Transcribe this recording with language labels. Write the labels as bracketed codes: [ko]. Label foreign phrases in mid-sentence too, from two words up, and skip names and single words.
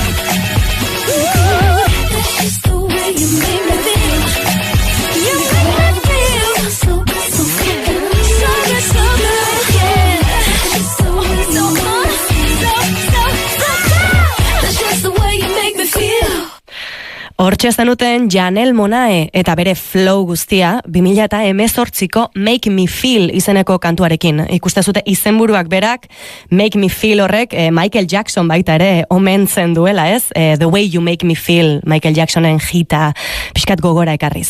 [en] That's just the way you make me feel. You make me feel so good, so fucking good, so good, so good, yeah. That's just the way you make me feel. That's just the way you make me feel. [eu] Hortxe zenuten Janelle Monáe eta bere flow guztia 2018ko Make Me Feel izeneko kantuarekin. Ikuste zute izenburuak berak, Make Me Feel horrek Michael Jackson baita ere omentzen duela, ez? The Way You Make Me Feel, Michael Jacksonen hita pixkat gogora ekarriz.